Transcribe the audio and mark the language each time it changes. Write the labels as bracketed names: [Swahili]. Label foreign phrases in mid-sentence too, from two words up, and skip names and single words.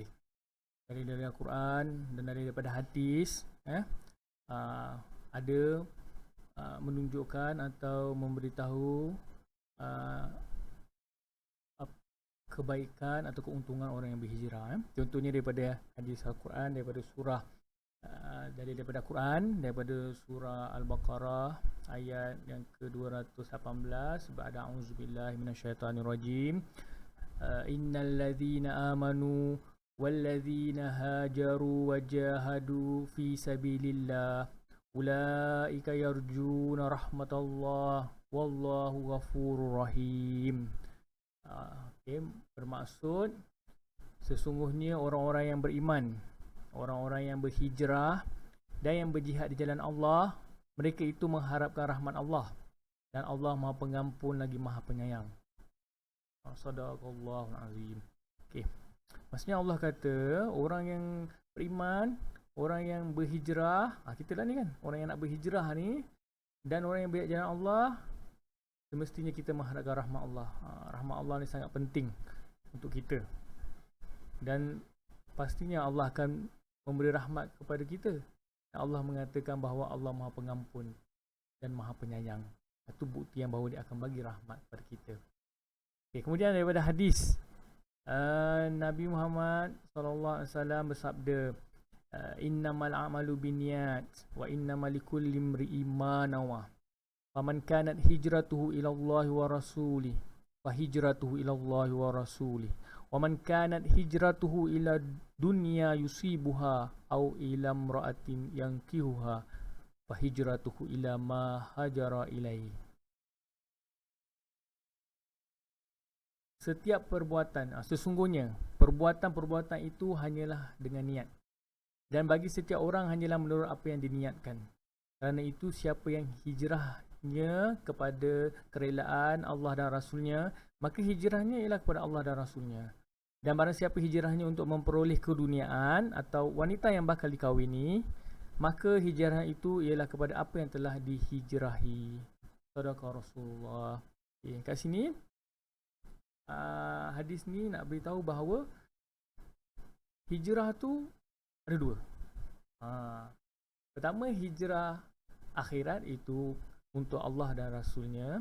[Malay] Dari Al-Quran dan daripada hadis, ada menunjukkan atau memberitahu kebaikan atau keuntungan orang yang berhijrah. Contohnya daripada hadis Al-Quran, daripada surah daripada Quran, daripada surah Al-Baqarah ayat yang ke-218, [Arabic] بعد أعوذ بالله من الشيطان الرجيم. إن الذين آمنوا والذين هاجروا وجاهدوا في سبيل الله أولئك يرجون رحمت الله والله غفور رحيم. [Malay] Okay, bermaksud sesungguhnya orang-orang yang beriman, orang-orang yang berhijrah dan yang berjihad di jalan Allah, mereka itu mengharapkan rahmat Allah, dan Allah Maha Pengampun lagi Maha Penyayang. [Arabic] صدق الله العظيم. [Malay] Okey. Maksudnya Allah kata orang yang beriman, orang yang berhijrah, kita lah ni kan, orang yang nak berhijrah ni, dan orang yang berjihad di jalan Allah, semestinya kita mengharapkan rahmat Allah. Rahmat Allah ni sangat penting untuk kita. Dan pastinya Allah akan memberi rahmat kepada kita. Allah mengatakan bahawa Allah Maha Pengampun dan Maha Penyayang. Itu bukti yang bahawa dia akan bagi rahmat kepada kita. Okay, kemudian daripada hadis Nabi Muhammad SAW bersabda, [Arabic] إنما الأعمال بالنيات وإنما لكل امرئ ما نوى. فمن كانت هجرته إلى الله ورسوله فهجرته إلى الله ورسوله ومن كانت هجرته إلى دنيا يصيبها أو إلى امرأة ينكحها فهجرته إلى ما هاجر إليه. [Malay] Setiap perbuatan, sesungguhnya perbuatan-perbuatan itu hanyalah dengan niat. Dan bagi setiap orang hanyalah menurut apa yang diniatkan. Kerana itu siapa yang hijrahnya kepada kerelaan Allah dan Rasulnya, maka hijrahnya ialah kepada Allah dan Rasulnya. Dan barang siapa hijrahnya untuk memperoleh keduniaan atau wanita yang bakal dikahwini, maka hijrah itu ialah kepada apa yang telah dihijrahi. [Arabic] صدق رسول الله. [Malay] Okay, kat sini hadis ni nak beritahu bahawa hijrah tu ada dua. Pertama, hijrah akhirat itu untuk Allah dan Rasulnya.